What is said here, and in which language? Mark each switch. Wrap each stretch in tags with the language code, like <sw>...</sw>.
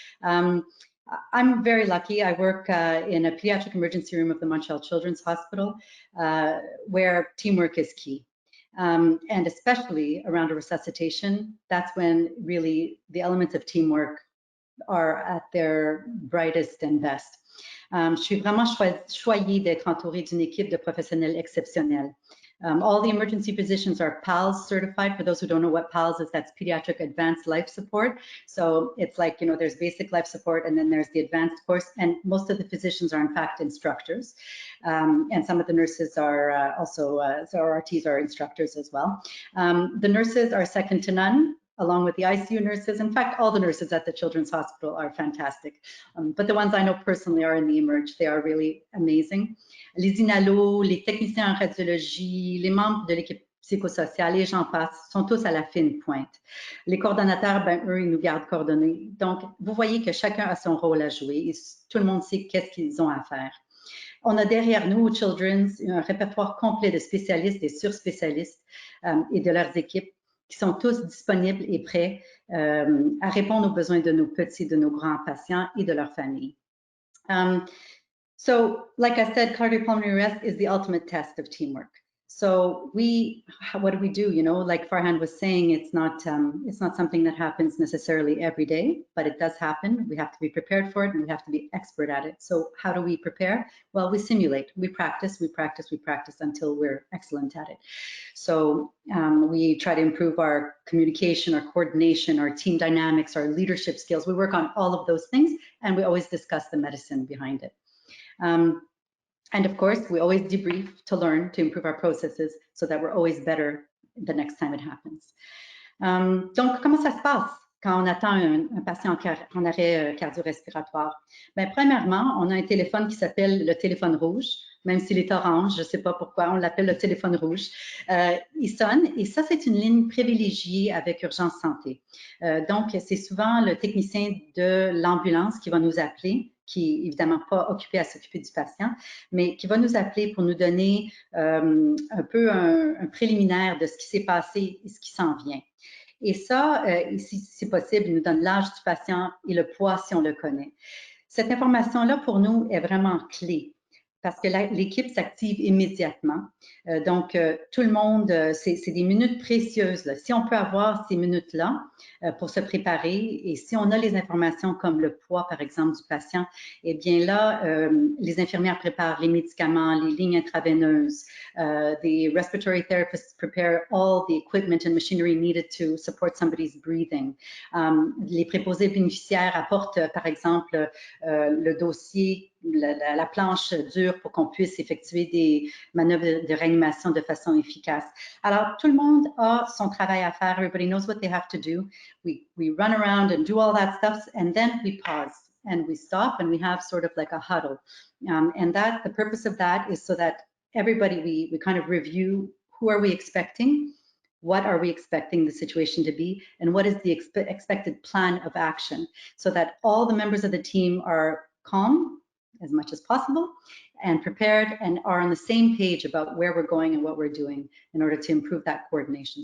<en>I'm very lucky. I work in a pediatric emergency room of the Montreal Children's Hospital, where teamwork is key. And especially around a resuscitation, that's when really the elements of teamwork are at their brightest and best.</en> <fr>Je suis vraiment choyée d'être entourée d'une équipe de professionnels exceptionnels.</fr> <en>All the emergency physicians are PALS certified. For those who don't know what PALS is, that's Pediatric Advanced Life Support. So it's like, there's basic life support and then there's the advanced course. And most of the physicians are in fact instructors. And some of the nurses are also, so RTs are instructors as well. The nurses are second to none, along with the ICU nurses. In fact, all the nurses at the Children's Hospital are fantastic. But the ones I know personally are in the Emerge. They are really amazing.</en> <fr>Les INALO, les techniciens en radiologie, les membres de l'équipe psychosociale et j'en passe, sont tous à la fine pointe. Les coordonnateurs, eux, ils nous gardent coordonnés. Donc, vous voyez que chacun a son rôle à jouer et tout le monde sait qu'est-ce qu'ils ont à faire. On a derrière nous, au Children's, un répertoire complet de spécialistes et surspécialistes et de leurs équipes qui sont tous disponibles et prêts à répondre aux besoins de nos petits, de nos grands patients et de leurs familles.</fr> <en>So, like I said, cardiopulmonary arrest is the ultimate test of teamwork. So what do we do? Like Farhan was saying, it's not something that happens necessarily every day, but it does happen. We have to be prepared for it, and we have to be expert at it. So how do we prepare? Well, we simulate, we practice until we're excellent at it. So we try to improve our communication, our coordination, our team dynamics, our leadership skills. We work on all of those things, and we always discuss the medicine behind it. And of course, we always debrief to learn, to improve our processes so that we're always better the next time it happens.</en> <fr>Donc, comment ça se passe quand on attend un patient en arrêt cardio-respiratoire? Premièrement, on a un téléphone qui s'appelle le téléphone rouge, même s'il est orange, je ne sais pas pourquoi, on l'appelle le téléphone rouge. Il sonne et ça, c'est une ligne privilégiée avec Urgence Santé. Donc, c'est souvent le technicien de l'ambulance qui va nous appeler, qui est évidemment pas occupé à s'occuper du patient, mais qui va nous appeler pour nous donner un peu un préliminaire de ce qui s'est passé et ce qui s'en vient. Et ça, si c'est possible, il nous donne l'âge du patient et le poids si on le connaît. Cette information-là, pour nous, est vraiment clé parce que l'équipe s'active immédiatement. Donc, tout le monde, c'est des minutes précieuses, là. Si on peut avoir ces minutes-là pour se préparer et si on a les informations comme le poids, par exemple, du patient, eh bien là, les infirmières préparent les médicaments, les lignes intraveineuses.</fr> <en>The respiratory therapists prepare all the equipment and machinery needed to support somebody's breathing.</en> <fr>Les préposés bénéficiaires apportent, par exemple, le dossier, la planche dure pour qu'on puisse effectuer des manœuvres de réanimation de façon efficace. Alors, tout le monde a son travail à faire.</fr> <en>Everybody knows what they have to do. We run around and do all that stuff, and then we pause and we stop and we have sort of like a huddle. And the purpose of that is so that everybody, we kind of review who are we expecting, what are we expecting the situation to be, and what is the expected plan of action, so that all the members of the team are calm as much as possible and prepared and are on the same page about where we're going and what we're doing in order to improve that coordination.</en>